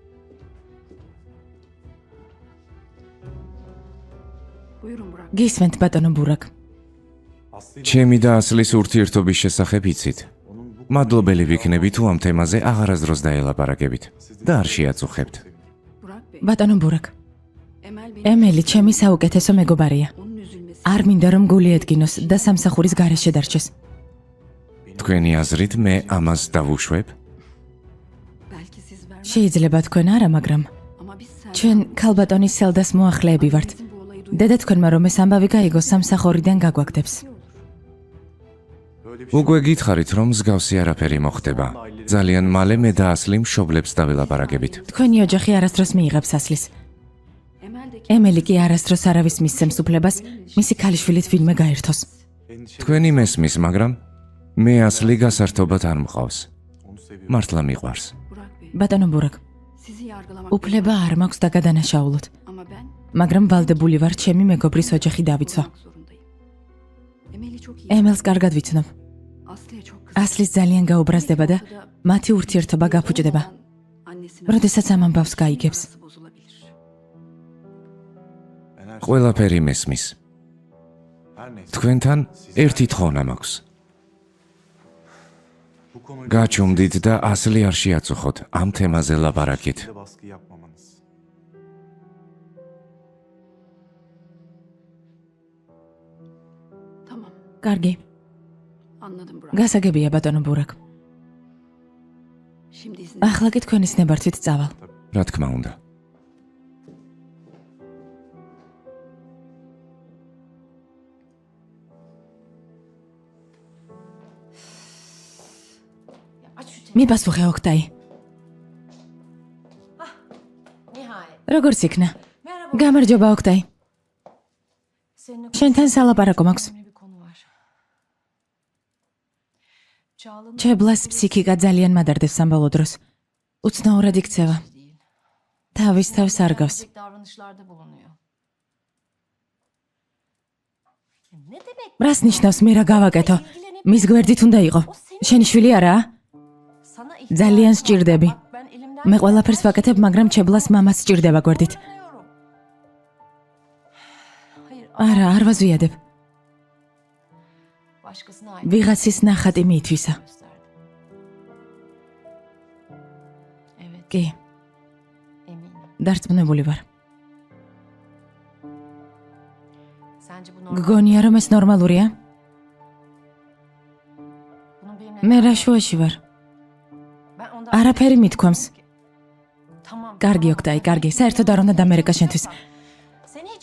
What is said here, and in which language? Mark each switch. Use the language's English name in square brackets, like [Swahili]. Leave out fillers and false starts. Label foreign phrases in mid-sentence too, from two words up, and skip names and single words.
[Turkish] Buyurun Burak. [Georgian] გისმენთ ბატონო ბურაკ. ჩემი და ასლის ურთიერთობის შესახებ იცით. მადლობელი ვიქნები თუ ამ თემაზე აღარასდროს დაელაპარაკებით და არ შეაწუხებთ. [Turkish] Burak Bey. [Georgian] ბატონო ბურაკ. [Turkish] Emel Bey. [Georgian] ემელი ჩემი საუკეთესო მეგობარია. [Turkish] Onun üzülmesi. [Georgian] არ მინდა რომ გული ედგინოს და სამსახურის გარეშე დარჩეს. თქვენი აზრით მე ამას დავუშვებ? [Turkish] Belki siz vermez [Georgian] შეიძლება თქვენ არა, მაგრამ [Turkish] ama biz sen [Georgian] ჩვენ ქალბატონის სელდას მოახლეები ვართ. [Turkish] bu olayı [Georgian] დედა თქვენმა რომ ეს ამბავი გაიგოს სამსახურიდან გაგვაგდებს. უკვე გითხარით რომ მსგავსი არაფერი მოხდება. ძალიან მალე მე და ასლი მშობლებს დავილაპარაკებით. თქვენი ოჯახი არასდროს მიიღებს ასლის. [Turkish] Emel de [Georgian] ემელი კი არასდროს არავის მისცემს უფლებას მისი ქალიშვილით ვინმე გაერთოს. თქვენი მესმის, მაგრამ მე ასლი გასართობად არ მყავს. მართლა მიყვარს. Burak Bey. ბატონო ბურაკ, [Turkish] Sizi yargılamak [Georgian] უფლება არ მაქვს დაგადანაშაულოთ, [Turkish] ama ben [Georgian] მაგრამ ვალდებული ვარ ჩემი მეგობრის ოჯახი დავიცვა. [Turkish] olmak zorundayım. Emel'i çok iyi. [Georgian] ემელს კარგად ვიცნობ. [Turkish] Aslı'ya çok kızdım. [Georgian] ასლის ძალიან გაუბრაზდება და მათი ურთიერთობა გაფუჭდება, [Turkish] Annesine [Georgian] როდესაც ამ ამბავს გაიგებს. [Turkish] arası bozulabilir. [Georgian] ყველაფერი მესმის. თქვენთან ერთი თხოვნა მაქვს. გაჩუმდით და ასლი არ შეაწუხოთ ამ თემაზე ლაპარაკით. [Turkish] baskı yapmamanız. Tamam. [Georgian] კარგი, [Turkish] Anladım Burak. [Georgian] გასაგებია ბატონო ბურაკ. [Turkish] Şimdi izin. [Georgian] ახლა კი თქვენის ნებართვით წავალ. რა თქმა უნდა. მიპასუხე ოქტაი. [Turkish] Nihayet. [Georgian] როგორც იქნა? [Turkish] Merhaba. [Georgian] გამარჯობა ოქტაი. [Turkish] Seninle [Georgian] შენთან სალაპარაკო მაქვს. [Turkish] önemli bir konu var. Çağla'nın [Georgian] ჩებლას ფსიქიკა ძალიან მადარდებს სამბოლო დროს. უცნაურად იქცევა. [Turkish] değil. [Georgian] თავის თავს არ გავს. [Turkish] Tek davranışlarda bulunuyor. Ne demek? [Georgian] რას ნიშნავს მე რა გავაკეთო? მის გვერდით უნდა იყო. შენი შვილი არაა? [Turkish] Sana [Georgian] ძალიან სჭირდები. [Turkish] Bak, ben elimden [Georgian] მე ყველაფერს ვაკეთებ, მაგრამ ჩებლას მამას სჭირდება გვერდით. [Turkish] geliyorum. Hayır, [Georgian] არა, არ ვაზვიადებ. [Turkish] başkasına ait [Georgian] ვიღაცის ნახატი მიითვისა. [Turkish] gösterdi. Evet, [Georgian] კი, [Turkish] eminim. [Georgian] დარწმუნებული ვარ. [Turkish] Sence bu normal? [Georgian] გგონია რომ ეს ნორმალურია? [Turkish] Bunun benimle... [Georgian] მე რა შუაში ვარ? [Turkish] Ben ondan... [Georgian] არაფერი მithქვამს. [Turkish] Tamam. [Georgian] კარგი [Turkish] tamam. [Georgian] ოქტაი, კარგი. საერთოდ არ უნდა დამერეკა შენთვის. [Turkish] Seni hiç...